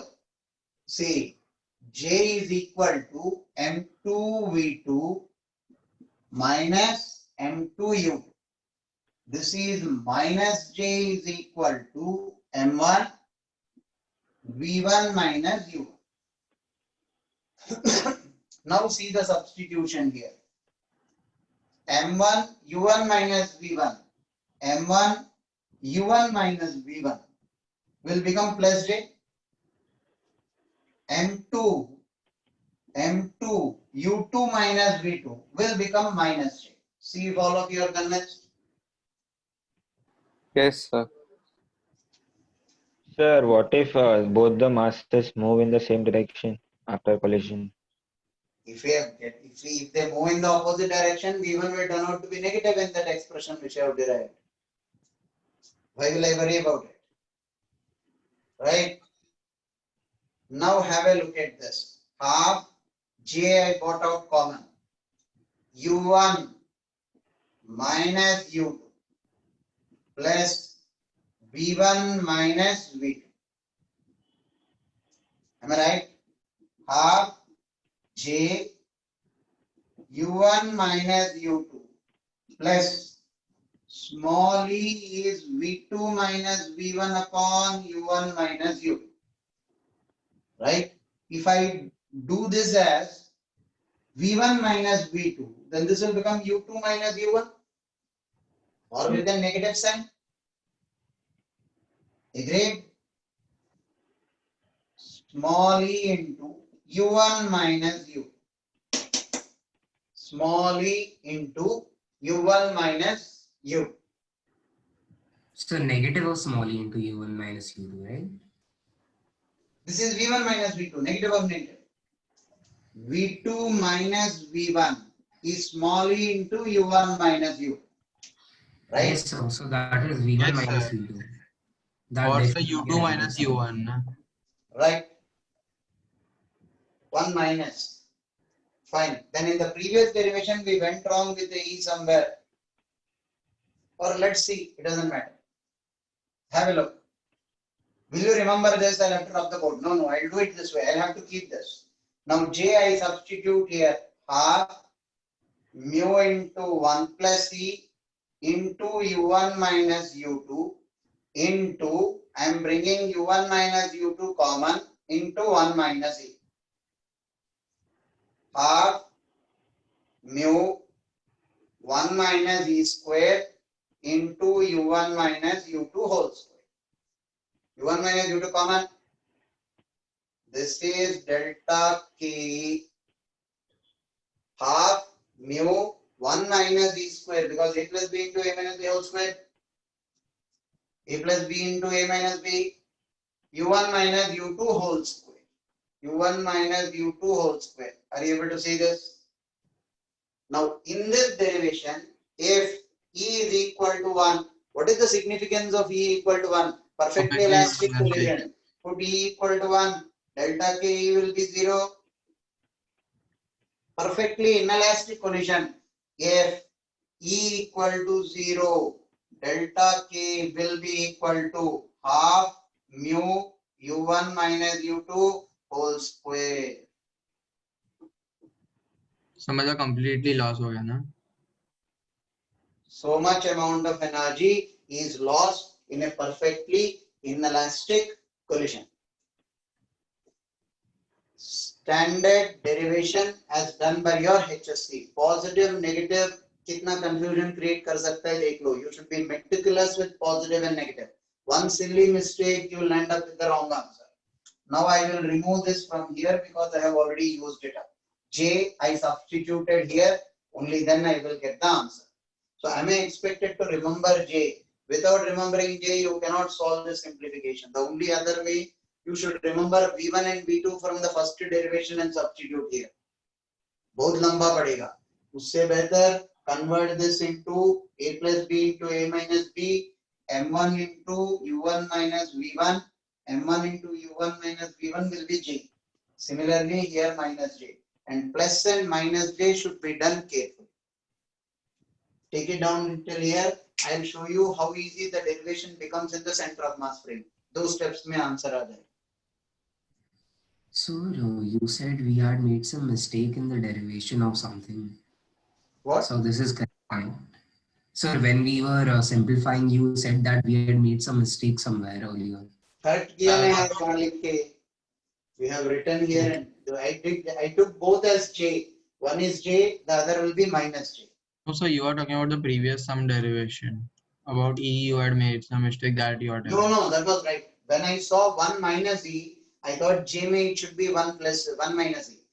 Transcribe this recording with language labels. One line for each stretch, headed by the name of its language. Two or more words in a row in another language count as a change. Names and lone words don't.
English: See, j is equal to m2 v2 minus m2 u2. This is minus j is equal to m1 v1 minus u1. Now see the substitution here. m1 u1 minus v1, m1 u1 minus v1 will become plus j. m2 u2 minus v2 will become minus j. See if all of you are convinced. Yes, sir. Sir, what if both the masses move in the same direction after collision? If they move in the opposite direction, v1 will turn out to be negative in that expression which I have derived. Why will I worry about it? right? Now have a look at this. Half j I got out common. u1 minus u2 plus v1 minus v2. Am I right? Half j u1 minus u2 plus small e is v2 minus v1 upon u1 minus u2. Right? If I do this as v1 minus v2, then this will become u2 minus u1 or with a negative sign. Agreed? Small e into u1 minus u. Small e into u1 minus u. So negative of small e into u1 minus u2, right? This is v1 minus v2, negative of negative. v2 minus v1 is small e into u1 minus u. Right? Yes, sir. So that is v1 Yes, minus sir. v2. That Or say definitely u2 I minus can u1. na? Right? 1 minus. Fine. Then in the previous derivation, we went wrong with the e somewhere. Or let's see, it doesn't matter. Have a look. Will you remember this? I'll have to rub the board. No, I'll do it this way. I'll have to keep this. Now j I substitute here half mu into 1 plus e into u1 minus u2 into, I am bringing u1 minus u2 common into 1 minus e. Half mu 1 minus e square into u1 minus u2 whole square. u1 minus u2 common. This is delta k half mu 1 minus e square because a plus b into a minus b whole square. A plus b into a minus b. u1 minus u2 whole square. u1 minus u2 whole square. Are you able to see this? Now in this derivation, if e is equal to 1, what is the significance of e equal to 1? Perfectly Perfectly elastic elastic. collision. Put e equal to 1, delta k will be 0. Perfectly inelastic collision. If e equal to 0, delta k will be equal to half mu u1 minus u2 whole square.
Hindi: समझा
English: completely loss
Hindi: हो गया ना?
English: So much amount of energy is lost in a perfectly inelastic collision. Standard derivation as done by your HSC. Positive, negative,
Hindi: कितना
English: confusion create
Hindi: कर सकता है देख लो.
English: You should be meticulous with positive and negative. One silly mistake, you will end up with the wrong answer. Now I will remove this from here because I have already used it up. J I substituted here, only then I will get the answer. So am I expected to remember J? Without remembering J, you cannot solve this simplification. The only other way, you should remember V1 and V2 from the first derivation and substitute here.
Hindi: बहुत लंबा पड़ेगा. उससे बेहतर
English: convert this into a plus b into a minus b, m1 into u1 minus v1, m1 into u1 minus v1 will be j. Similarly here minus j, and plus and minus j should be done carefully. Take it down till here. I'll show you how easy the derivation becomes in the center of mass frame. Those steps
Hindi: में answer आ जाए.
English: So you said we had made some mistake in the derivation of something. What? So this is correct. Sir, when we were simplifying, you said that we had made some mistake somewhere earlier.
Hindi: Hurt किया मैं यहाँ कहाँ लिख के?
English: We have written here and I took both as j. One is j, the other will be minus j. So you are talking about the previous sum derivation. About e, you had made some mistake that you are telling. No, that was right. When I saw 1 minus e, I thought j may it should be 1 plus 1 minus e.